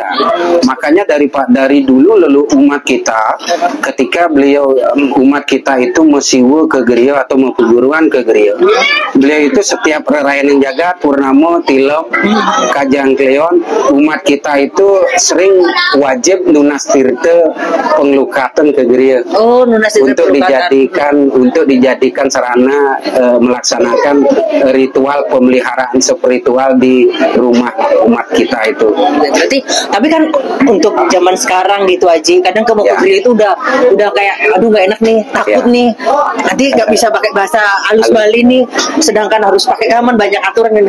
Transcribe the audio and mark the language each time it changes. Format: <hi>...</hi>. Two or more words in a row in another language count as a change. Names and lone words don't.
<id>Makanya dari dulu lalu umat kita ketika umat kita itu mesiwa ke Griya atau mau keguruan ke Griya, beliau itu setiap rerayanan jagat Purnamo, Tilem, Kajang Kleon, umat kita itu sering wajib</id> <ban>nunas tirta penglukatan</ban> <id>ke Griya untuk dijadikan sarana melaksanakan ritual pemeliharaan spiritual di rumah umat kita itu. Berarti tapi kan untuk zaman sekarang gitu aja kadang ke Griya itu udah kayak aduh nggak enak nih, takut nih nanti nggak bisa pakai bahasa halus Bali nih, sedangkan harus pakai gaman, banyak aturan ini.</id>